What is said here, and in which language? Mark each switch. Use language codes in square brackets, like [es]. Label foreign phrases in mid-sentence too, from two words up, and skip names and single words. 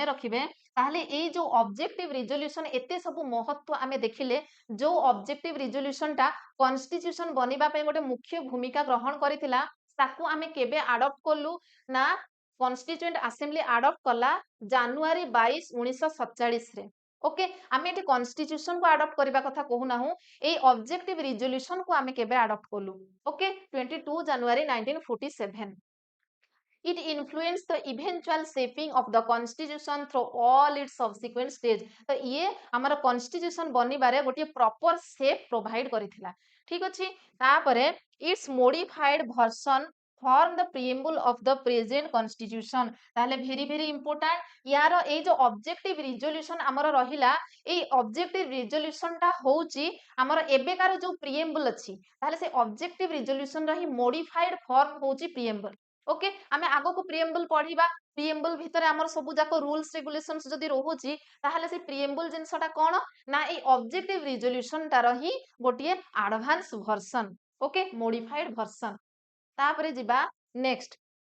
[or] ରଖିବେ ତାହେଲେ ଏଇ ଯୋଉ [en] objective resolution [or] ଏତେ ସବୁ ମହତ୍ଵ ଆମେ ଦେଖିଲେ ଯୋଉ [en] objective resolution [or] ଟା କନଷ୍ଟିଟ୍ୟୁସନ ବନିବା ପାଇଁ ଗୋଟେ ମୁଖ୍ୟ ଭୂମିକା ଗ୍ରହଣ କରିଥିଲା ତାକୁ ଆମେ କେବେ ଆଡପ୍ଟ କଲୁ ନା [en] constituent assembly [or] ଆଡପ୍ଟ କଲା ଜାନୁଆରୀ 22 1947 ରେ ଓକେ ଆମେ ଏଠି କନଷ୍ଟିଟ୍ୟୁସନ କୁ ଆଡପ୍ଟ କରିବା କଥା କହୁନାହୁଁ ଏଇ [en] objective resolution [or] କୁ ଆମେ କେବେ ଆଡପ୍ଟ କଲୁ ଓକେ 22 ଜାନୁଆରୀ 1947 [en] it influenced the eventual shaping of the constitution through all its subsequent stage [or] ତ ଇଏ ଆମର [en] constitution [or] ବନିବାରେ ଗୋଟିଏ [en] proper shape provide [or] କରିଥିଲା ଠିକ ଅଛି [en] ତାପରେ its modified version form the preamble of the present constitution ତାହେଲେ very very important [or] ୟାର ଏଇ ଯୋଉ [en] objective [or] resolution ଆମର ରହିଲା ଏଇ [en] objective resolution [or] ଟା ହଉଛି ଆମର ଏବେକାର ଯୋଉ preamble ଅଛି ତାହେଲେ ସେ [en] objective resolution [or] ର ହିଁ [en] modified form [or] ହଉଛି preamble ଓକେ ଆମେ ଆଗକୁ ପ୍ରିଏମ୍ବଲ ପଢିବା ପ୍ରିଏମ୍ବଲ ଭିତରେ ଆମର ସବୁ ଯାକ [en] rules regulations [or] ଯଦି ରହୁଛି ତାହେଲେ ସେ ପ୍ରିଏମ୍ବଲ ଜିନିଷଟା କଣ ନା ଏଇ [en] objective resolution [or] ଟାର ହିଁ ଗୋଟିଏ [en] advance version [or] ଓକେ [en] modified version [or] ତାପରେ ଯିବା ନେକ୍ସଟ